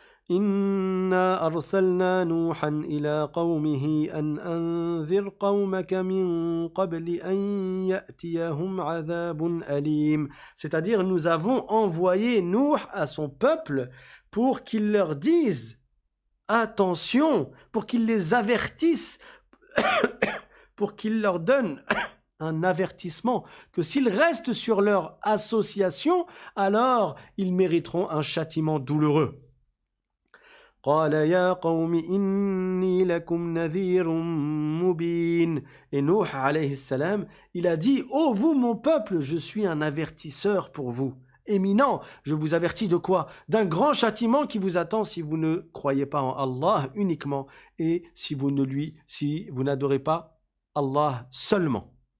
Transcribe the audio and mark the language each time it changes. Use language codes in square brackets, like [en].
[ar] إنا أرسلنا نوحا إلى قومه أن أنذر قومك من قبل أن يأتيهم عذاب أليم. [fr] C'est-à-dire, nous avons envoyé Nuh à son peuple pour qu'il leur dise attention, pour qu'il les avertisse, pour qu'il leur donne un avertissement que s'ils restent sur leur association, alors ils mériteront un châtiment douloureux. [ar] قال يا قوم إني لكم نذير مبين. [fr] Et Nuh [ar] alayhi salam, [fr] il a dit ô vous mon peuple, je suis un avertisseur pour vous. Éminent, je vous avertis de quoi? D'un grand châtiment qui vous attend si vous ne croyez pas en Allah uniquement et si vous n'adorez pas Allah seulement.